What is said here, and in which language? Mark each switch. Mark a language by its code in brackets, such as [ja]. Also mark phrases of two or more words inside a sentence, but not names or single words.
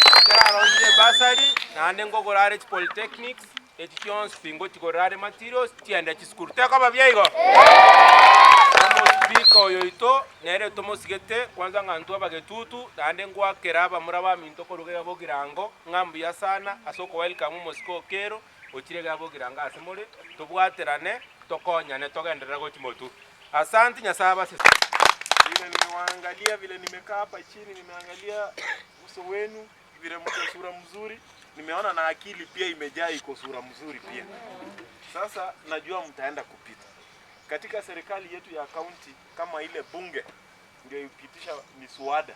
[guz] ekararonje basari nande ngogorare polytechnics ekions pingo tigorare materials tiende chiskuru teko babyeigo speaker oyoito nere tomosigete kwanza ngantu abagetutu nande ngwakera abamuraba minto korugega bogirango ngambuya sana asoko welcome mosiko kero ochirega bogiranga asemore tobwaterane tokonyane togenderera gochimotu asante nyasaba sisi. [sw] Vile nimewaangalia, vile nimekaa hapa chini, nimeangalia uso wenu, vile mko sura mzuri, nimeona na akili pia imejaa iko sura mzuri pia. Sasa najua mtaenda kupita. Katika serikali yetu ya kaunti, kama ile bunge ndio ipitisha miswada.